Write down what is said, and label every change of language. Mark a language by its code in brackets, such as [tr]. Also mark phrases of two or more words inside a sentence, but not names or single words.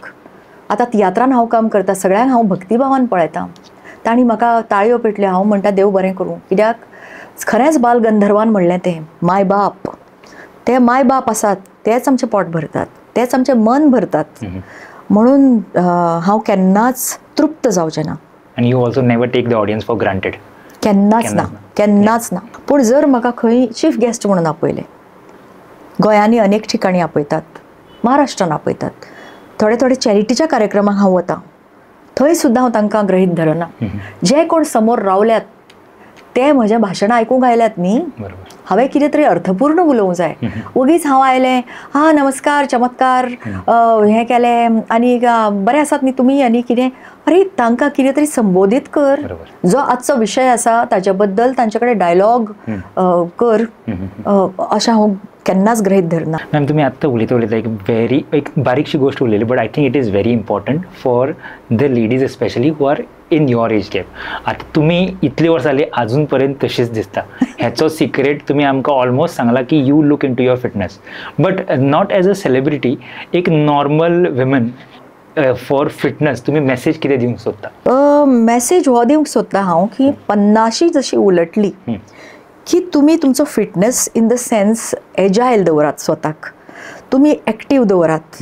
[kok] आतां तियात्रान हांव काम करता, सगळ्यांक हांव भक्तिभावान पळयतां. तांणी म्हाका ताळयो पेटल्यो, हांव म्हणटा देव बरें करूं, कित्याक खरेंच बाल गंधर्वान म्हणलें तें माय बाप. ते माय बाप आसात, तेच आमचें पोट भरतात, तेच आमचें मन भरतात. म्हणून हांव केन्नाच तृप्त जावचें ना. [en] And you also never take the audience for granted. [kok] केन्नाच ना. पूण जर म्हाका खंय चीफ गेस्ट म्हणून आपयलें, गोंयांनी अनेक ठिकाणी आपयतात, महाराष्ट्रान आपयतात, थोडे चॅरिटीच्या कार्यक्रमाक हांव वतां, थंय सुद्दां हांव तांकां गृहीत धरना. जे कोण समोर रावल्यात ते म्हजें भाशण आयकूंक आयल्यात न्ही, हांवें कितें तरी अर्थपूर्ण उलोवंक जाय. उगीच हांव आयलें, हा नमस्कार चमत्कार हें केलें आनी बरें आसात न्ही तुमी आनी कितें, अरे तांकां कितें तरी संबोधीत कर. जो आजचो विशय आसा ताचे बद्दल तांचे कडेन डायलॉग कर, अशें हांव केन्नाच गृहीत धरना. मॅम तुम्ही आत्ता उलयता एक बारीकशी गोष्ट उलयली, [en] but I think it is very important for the ladies especially who are in your age gap. [kok] आता तुम्ही इतली वर्सां जाली अजून तशीच दिसता. ह्याचो सिक्रेट तुम्ही आमकां ऑलमोस्ट सांगला की [en] you look in to your fitness, but not as a celebrity, [kok] एक [en] normal women for fitness [kok] तुम्ही मेसेज कितें दिवंक सोदता? मेसेज हो दिवंक सोदता हांव की 50 जशी उलटली की तुम्ही तुमचो फिटनेस [en] in the sense agile [kok] दवरात, स्वताक तुम्ही एक्टीव दवरात.